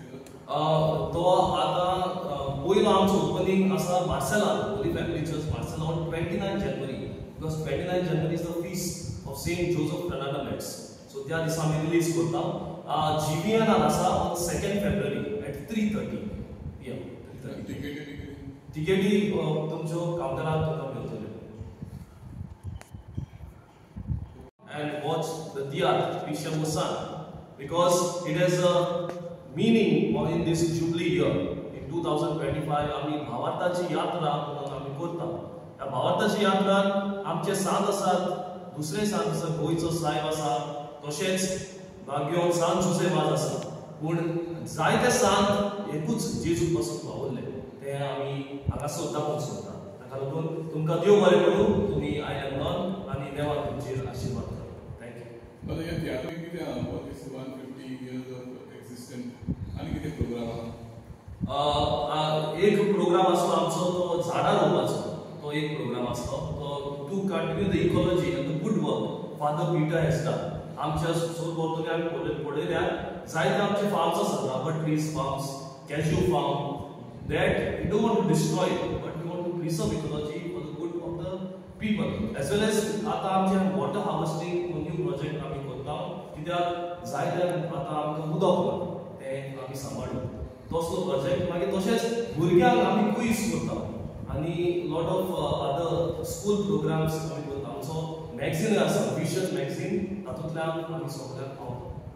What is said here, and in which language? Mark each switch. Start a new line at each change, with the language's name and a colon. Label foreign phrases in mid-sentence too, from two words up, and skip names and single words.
Konkani: तो आतां पयलो आमचो ओपनिंग आसा मार्सेलान, होली फॅमिली चर्च मार्सेला,
English: on 29 January, because 29 January is the feast of Saint Joseph Freinademetz.
Konkani: सो त्या दिसा आमी रिलीज करता.
English: GVN आसा on 2 February at 3:30 PM.
Konkani: टिकेटी तुमच्यो कावंटरार तुमकां मेळटल्यो.
English: And watch the theatre, Bishop Musan, because it has a meaning in this Jubilee year. In 2025,
Konkani: आमी भावार्थाची यात्रा आमी करता. ह्या भावार्थाची यात्रान आमचे सांत आसात, दुसरे सांत आसा, गोंयचो सायब आसा, तशेंच बागेवन सांत जोसेफ आसा. पूण जायते सांत एकूच जेजू पासून पावल्ले, ते आमी हांगासर दाखोवंक सोदता. ताका लागून तुमकां देव बरें करूं, तुमी आयले म्हणून आनी देवान तुमचेर आशिर्वाद करूं.
English: But yeah, theatre
Konkani: कितें आहा?
English: What is 150 years of existence?
Konkani: आनी कितें प्रोग्राम आहा? एक प्रोग्राम आसलो आमचो, तो झाडां रोवपाचो. तो एक प्रोग्राम आसलो, तो
English: to continue the ecology and the good work Father Peter has done.
Konkani: आमच्या सोरभोंवतणी आमी पळयल्यार जायते आमचे फार्म्स आसात,
English: rubber trees farms,
Konkani: कॅज्यू फार्म,
English: that we don't want to destroy it, but we want to preserve ecology for the good of the people. As well as
Konkani: आता आमचे
English: water harvesting new project
Konkani: आमी करता, कित्याक जायते आता आमकां उदक ना, तें आमी सांबाळूं. तसलो प्रोजेक्ट मागीर तशेंच भुरग्यांक आमी क्विज करता आनी
English: lot of other school programs
Konkani: आमी करता. आमचो मॅगझीन आसा, विजन मॅगझीन, तातूंतल्यान आमी सगळ्यांक पावता.